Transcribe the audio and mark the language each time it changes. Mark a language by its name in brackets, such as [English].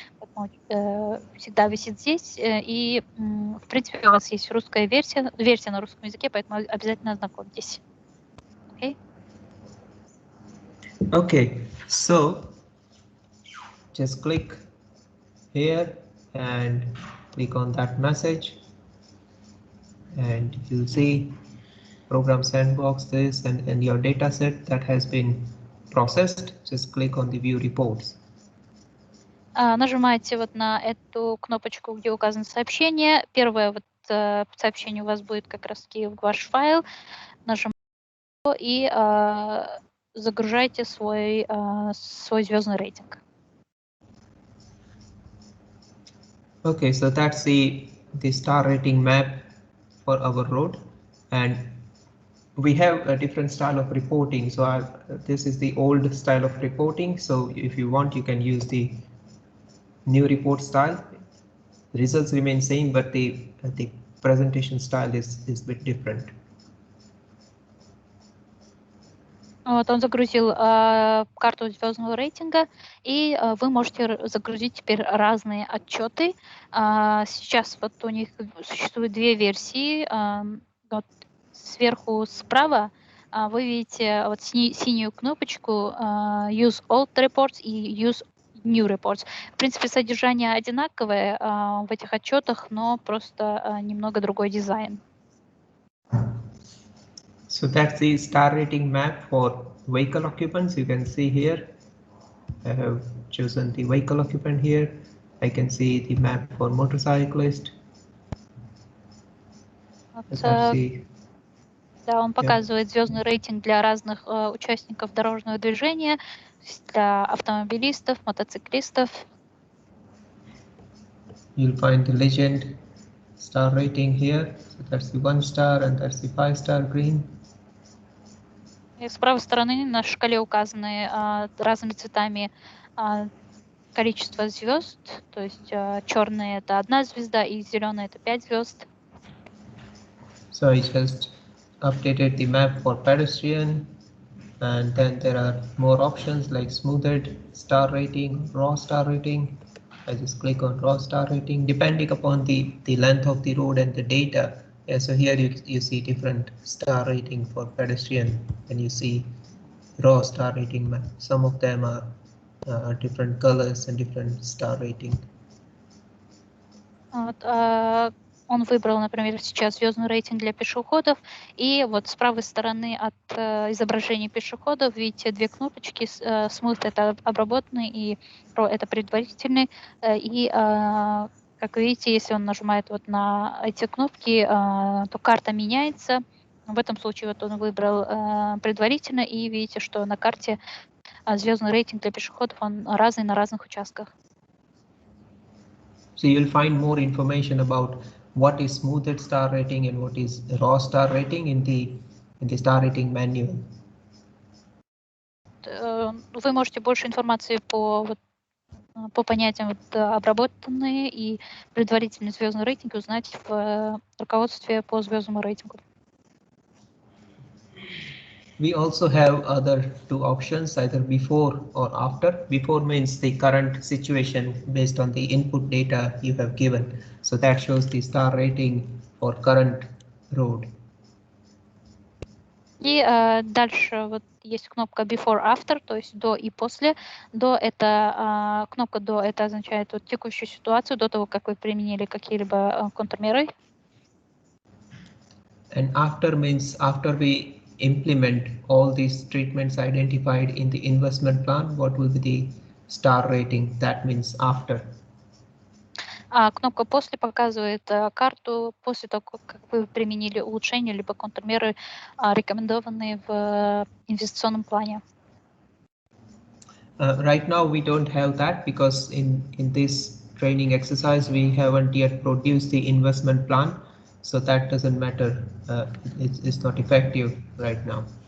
[Russian] Поэтому, всегда висит здесь, и в принципе у вас есть русская версия на русском языке, поэтому обязательно ознакомьтесь. [English] Okay, so just click here and click on that message, and you'll see program sandbox this and your data set that has been processed. Just click on the view reports. [Russian] Нажимаете на эту кнопочку, где указано сообщение. Первое сообщение у вас будет как раз ваш файл. Нажимаете его и загружаете свой звездный рейтинг. [English] Okay, so that's the star rating map for our road, and we have a different style of reporting. So this is the old style of reporting. So if you want, you can use the new report style. The results remain same, but the presentation style is a bit different. [Russian] Он загрузил карту звездного рейтинга, и вы можете загрузить теперь разные отчеты. Сейчас у них существует две версии. Сверху справа вы видите синюю кнопочку Use Old Reports и Use New Reports. В принципе, содержание одинаковое в этих отчетах, но просто немного другой дизайн. [English] So that's the star rating map for vehicle occupants. You can see here, I have chosen the vehicle occupant here. I can see the map for motorcyclist. [Russian] Да, он показывает звездный рейтинг для разных участников дорожного движения, для автомобилистов, мотоциклистов. [English] You'll find the legend star rating here. So that's the 1 star and that's the 5 star green. [Russian] И с правой стороны на шкале указаны разными цветами количество звезд, то есть черные это 1 звезда и зеленые это 5 звезд. [English] So I just updated the map for pedestrian, and then there are more options like smoothed star rating, raw star rating. I just click on raw star rating depending upon the length of the road and the data. Yeah, so here you see different star rating for pedestrian, and you see raw star rating map. Some of them are different colors and different star rating. [Russian] Он выбрал, например, сейчас звездный рейтинг для пешеходов, и с правой стороны от изображения пешеходов видите две кнопочки. Smooth это обработанный, и Pro это предварительный. И как видите, если он нажимает на эти кнопки, то карта меняется. В этом случае он выбрал предварительно, и видите, что на карте звездный рейтинг для пешеходов он разный на разных участках. [English] So you'll find more information about what is smoothed star rating and what is raw star rating in the star rating manual. [Russian] Вы можете больше информации по понятиям обработанные и предварительный звездный рейтинг узнать в руководстве по звездному рейтингу. [English] We also have other two options, either before or after. Before means the current situation based on the input data you have given. So that shows the star rating for current road. [Russian] И дальше вот есть кнопка before after, то есть до и после. До это кнопка до это означает вот текущую ситуацию до того, как вы применили какие-либо контрмеры. [English] And after means after we implement all these treatments identified in the investment plan, what will be the star rating? That means after. [Russian] А кнопка после показывает карту после того, как вы применили улучшения либо контрмеры, рекомендованные в инвестиционном плане. [English] Right now we don't have that because in this training exercise we haven't yet produced the investment plan, so that doesn't matter. It's not effective right now.